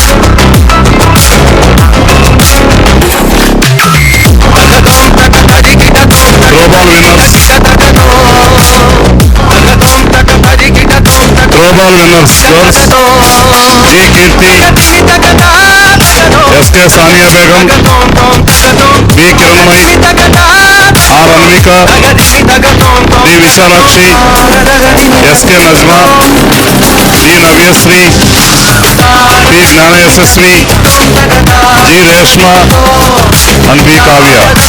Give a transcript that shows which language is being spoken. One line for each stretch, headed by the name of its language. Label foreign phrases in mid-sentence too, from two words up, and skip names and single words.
English: Throwball winners. Throwball winners, girls. G Kirti, SK Sania Begum, B Kiranmai, R Anvika, D Vishalakshi, SK Najma, D Navyasri, P Gnana Yashasvi, G Reshma, and B Kavya.